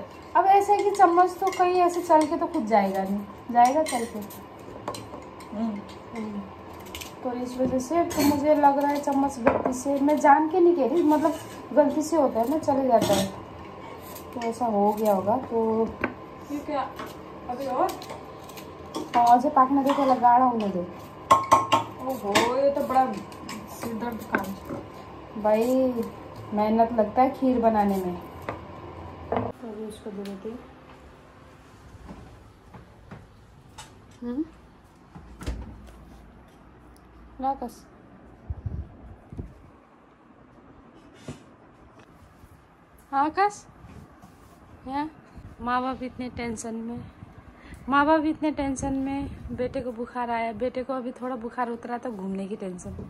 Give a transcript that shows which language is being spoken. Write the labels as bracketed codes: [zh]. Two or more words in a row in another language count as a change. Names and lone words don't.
[hi] अब ऐसे है कि चम्मच तो कहीं ऐसे चल के तो खुद जाएगा नहीं, जाएगा चल के। तो इस वजह से तो मुझे लग रहा है चम्मच गलती से, मैं जान के नहीं कह रही, मतलब गलती से होता है ना, चले जाता है, तो ऐसा हो गया होगा। तो ये क्या अभी और [ne] अझै पाक्न दे, त्यसलाई गाढा हुन दे। [hi] ओहो ये तो बड़ा सिरदर्द काम भाई, मेहनत लगता है खीर बनाने में। तो अभी उसको दे देती हूँ। लाकस आकाश, यहाँ माँ बाप इतने टेंशन में, बेटे को बुखार आया, बेटे को अभी थोड़ा बुखार उतरा तो घूमने की टेंशन।